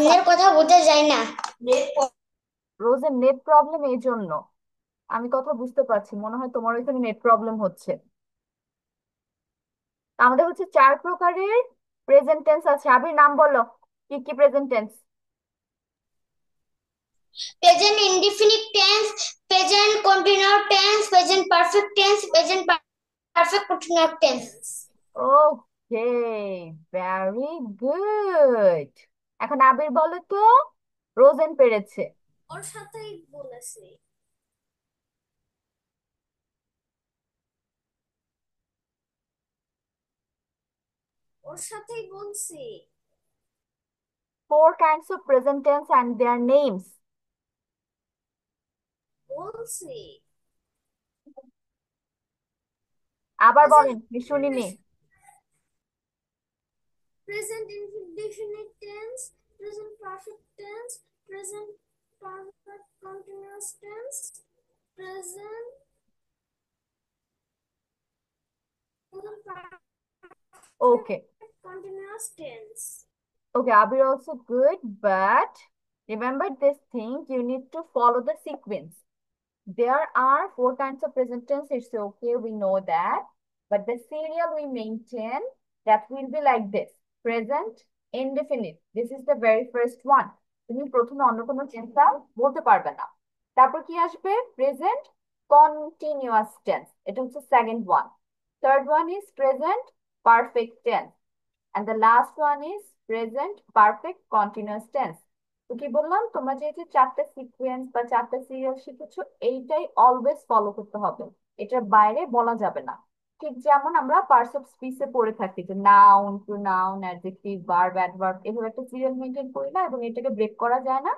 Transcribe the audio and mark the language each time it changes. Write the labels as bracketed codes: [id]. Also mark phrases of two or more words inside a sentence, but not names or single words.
[bn] আপনার কথা বোঝা যায় না। নেট রোজের [en] net problem [bn] এই জন্য। আমি কথা বুঝতে পারছি, মনে হয় তোমার ওইখানে [en] net problem [bn] হচ্ছে। আমাদের চার প্রকারের [en] present tense [bn] আছে। আবির নাম বলো, কি কি [en] present tense? present indefinite tense, present continuous tense, present perfect tense, present perfect continuous tense. okay, very good. [bn] এখন আবির বলো তো, রোজেন পেরেছে। ওর সাথেই বলেছি। ওর সাথেই বলছি। [en] 4 kinds of present tense and their names. [bn] বলছি। আবার প্রেজেন্ট বলেন, শুনিনি। [en] present indefinite tense, present perfect tense, present perfect continuous tense, present present ওকে, perfect continuous tense. okay, Abir also good, but remember this thing, you need to follow the sequence. There are 4 kinds of present tense. It's okay, we know that. But the serial we maintain, that will be like this. Present indefinite. This is the very first one. [bn] তুমি প্রথমে অন্য কোনো টেন্সটা বলতে পারবে না। তারপর কি আসবে? [en] present continuous tense, এটা second one. third one is present perfect tense, and the last one is present perfect continuous tense. [bn] তো কি বললাম, তোমরা যে এই যে চারটা সিকোয়েন্স বা চারটা সিরিয়াল শিখেছো, এইটাই [en] always follow [bn] করতে হবে। এটার বাইরে বলা যাবে না। ঠিক যেমন আমরা [en] parts of speech [bn] পড়ে থাকি যে [en] noun, pronoun, adjective, verb, adverb, [bn] এভাবে একটা [en] serial maintain [bn] করি না, এবং এটাকে ব্রেক করা যায় না।